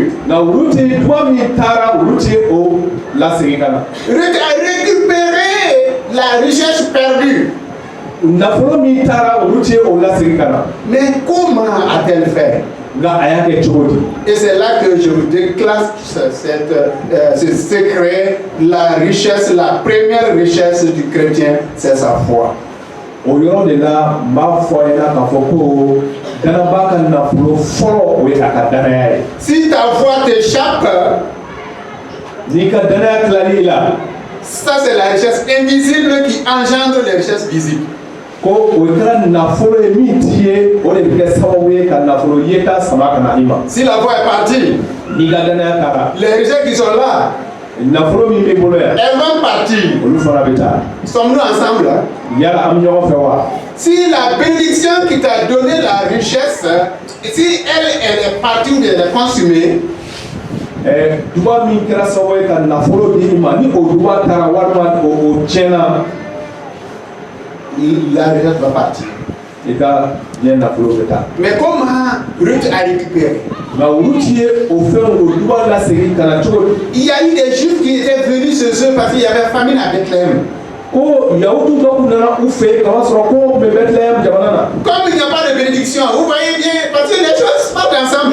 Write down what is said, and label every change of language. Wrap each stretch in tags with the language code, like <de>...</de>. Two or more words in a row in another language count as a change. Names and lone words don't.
<fr>Ruth a récupéré la richesse perdue. Mais comment a-t-elle fait? Et c'est là que je vous déclasse ce secret. La richesse, la première richesse du chrétien, c'est sa foi.</fr> <bm>O yɔrɔ de la n b'a fɔ a ɲɛna k'a fɔ ko danaba ka nafolo fɔlɔ o ye a ka danaya ye.</bm> <fr>Si ta foi t'échappe,</fr> <bm>n'i ka danaya tilali i la.</bm> <fr>Ça c'est la richesse invisible qui engendre les richesses visibles.</fr> <bm>Ko o kɛra nafolo ye min t'i ye o de bɛ kɛ sababu ye ka nafolo yeta sama ka na i ma.</bm> <fr>Si la foi est partie,</fr> <bm>n'i ka danaya taara.</bm> <fr>les richesses qui sont là,</fr> <bm>nafolo min b'i bolo yan.</bm> <fr>elles vont partir.</fr> <bm>Olu fana bɛ taa.</bm> <fr>Sommes-nous ensemble?</fr> <bm>Yala an bɛ ɲɔgɔn fɛ wa?</bm> <fr>Si la bénédiction qui t'a donné la richesse, si elle est partie ou elle est consumée,</fr> <bm>duba min kɛra sababu ye ka nafolo di i ma ni o duba taara walima o tiɲɛna.</bm> <fr>La richesse va partir. Mais comment Ruth a récupéré? Il y a eu des Juifs qui étaient venus chez eux parce qu'il y avait famine à Bethléem. Comme il n'y a pas de bénédiction, vous voyez bien, parce que les choses partent ensemble.</fr>